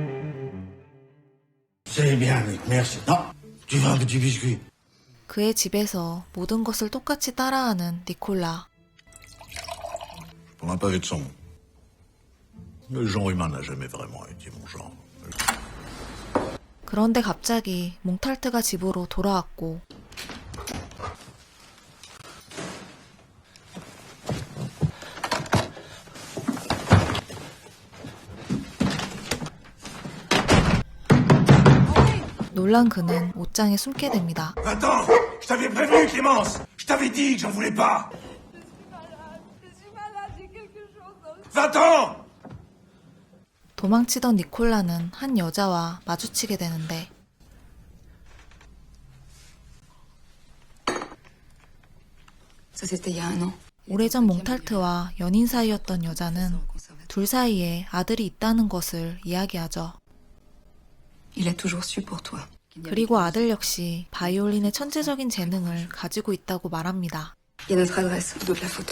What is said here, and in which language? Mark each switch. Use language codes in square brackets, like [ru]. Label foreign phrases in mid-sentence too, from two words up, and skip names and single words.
[fr] C'est bien, merci. Non, tu veux un petit biscuit? [ko] 그의 집에서 모든 것을 똑같이 따라하는 니콜라. [fr] Pour un pavé de son. Le genre humain n'a jamais vraiment été mon genre. [ko] 그런데 갑자기 몽탈트가 집으로 돌아왔고 놀란 그는 옷장에 숨게 됩니다. [fr] Va-t'en! Je t'avais prévenu, Clémence! Je t'avais dit que j'en voulais pas! Va-t'en! [ko] 도망치던 니콜라는 한 여자와 마주치게 되는데 [fr] Ça, c'était il y a un an. [ko] 오래전 몽탈트와 연인 사이였던 여자는 둘 사이에 아들이 있다는 것을 이야기하죠. [fr] Il a toujours su pour toi. [ko] 그리고 아들 역시 바이올린의 천재적인 재능을 가지고 있다고 말합니다. [fr] Il y a notre adresse au dos de la photo.